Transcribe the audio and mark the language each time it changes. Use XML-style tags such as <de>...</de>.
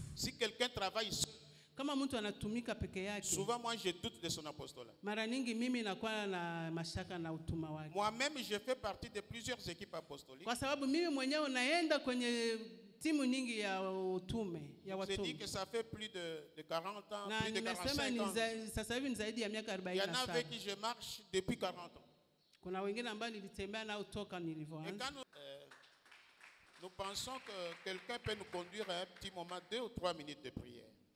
<fr>Si quelqu'un travaille seul,</fr> <sw>kama mtu anatumika peke yake,</sw> <fr>souvent moi je doute de son apostolat.</fr> <sw>Mara nyingi mimi nakuwa na mashaka na utuma wake.</sw> <fr>Moi-même je fais partie de plusieurs équipes apostoliques.</fr> <sw>Kwa sababu mimi mwenyewe naenda kwenye timu nyingi ya utume ya watume.</sw> <fr>Je dis que ça fait plus de 40 ans, plus de 45 ans.</fr> <sw>Sasa hivi ni zaidi ya miaka 47.</sw> <fr>Il y en a avec qui je marche depuis 40 ans.</fr> <sw>Kuna wengine ambao nilitembea nao toka nilivyoanza.</sw> <fr>Nous pensons que quelqu'un peut nous conduire à un petit moment 2 ou 3 minutes de prière.</fr>